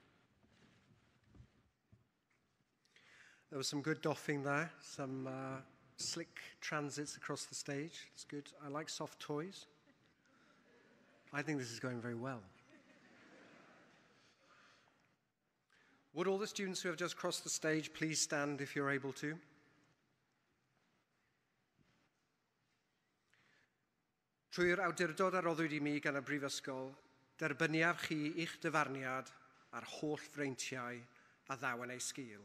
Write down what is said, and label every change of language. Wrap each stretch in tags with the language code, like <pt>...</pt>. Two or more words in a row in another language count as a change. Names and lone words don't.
<en>There was some good doffing there, some slick transits across the stage. It's good. I like soft toys. I think this is going very well. Would all the students who have just crossed the stage please stand if you're able to?</en> <cy>Trwy'r awdurdod a roddwyd I mi gan y Brifysgol, derbyniaf chi i'ch dyfarniad a'r holl freintiau a ddaw yn ei sgil.</cy>